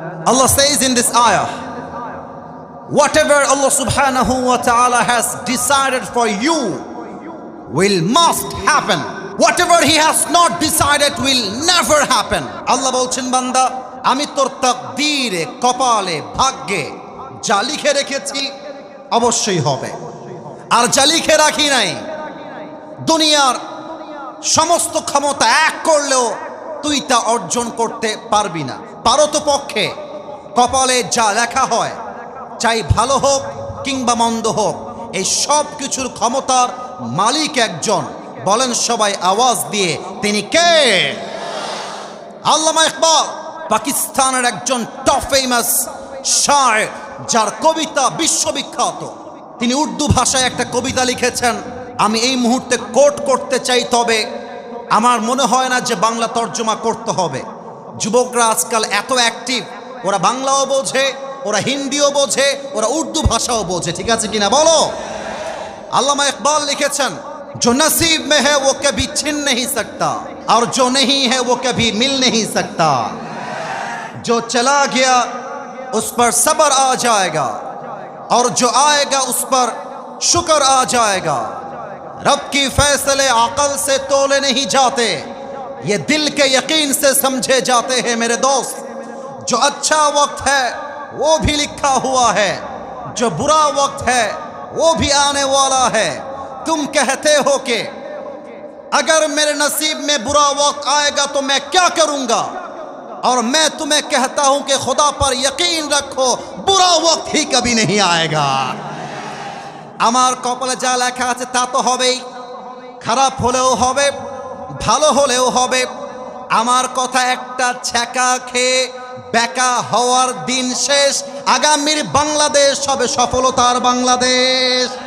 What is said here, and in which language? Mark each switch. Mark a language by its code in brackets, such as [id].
[en] Allah says in this ayah, whatever Allah subhanahu wa ta'ala has decided for you will must happen. Whatever he has not decided will never happen. [bn] Allah বলছেন, বান্দা আমি তোর তাকদীরে, কপালে, ভাগ্যে যা লিখে রেখেছি অবশ্যই হবে। আর যা লিখে রাখি নাই, দুনিয়ার সমস্ত ক্ষমতা এক করলেও তুই তা অর্জন করতে পারবি না। পারো তো পক্ষে কপালে যা লেখা হয়, চাই ভালো হোক কিংবা মন্দ হোক, এই সব কিছুর ক্ষমতার মালিক একজন। বলেন সবাই আওয়াজ দিয়ে, তিনি কে? আল্লামা ইকবাল পাকিস্তানের একজন টপ ফেমাস শায়ের, যার কবিতা বিশ্ববিখ্যাত। তিনি উর্দু ভাষায় একটা কবিতা লিখেছেন। আমি এই মুহূর্তে কোট করতে চাই, তবে আমার মনে হয় না যে বাংলা তর্জমা করতে হবে। যুবকরা আজকাল এত অ্যাক্টিভ, ওরা বাংলাও বোঝে, ওরা হিন্দিও বোঝে, ওরা উর্দু ভাষাও বোঝে, ঠিক আছে কিনা বলো? আল্লামা ইকবাল লিখেছেন, [hi] जो नसीब में है वो कभी छिन नहीं सकता और जो नहीं है वो कभी मिल नहीं सकता। जो चला गया उस पर सब्र आ जाएगा और जो आएगा उस पर शुक्र आ जाएगा। रब की फैसले अकल से तोले नहीं जाते, ये दिल के यकीन से समझे जाते हैं मेरे दोस्त। जो अच्छा वक्त है वो भी लिखा हुआ है, जो बुरा वक्त है वो भी आने वाला है। तुम कहते हो कि अगर मेरे नसीब में बुरा वक्त आएगा तो मैं क्या करूंगा, और मैं तुम्हें कहता हूं कि खुदा पर यकीन रखो बुरा वक्त ही कभी नहीं आएगा। [bn] আমার কপালে যা লেখা আছে তা তো হবেই, খারাপ হলেও হবে ভালো হলেও হবে। আমার কথা একটা ছ্যাঁকা খেয়ে বেকা হওয়ার দিন শেষ। আগামীর বাংলাদেশ হবে সফলতার বাংলাদেশ।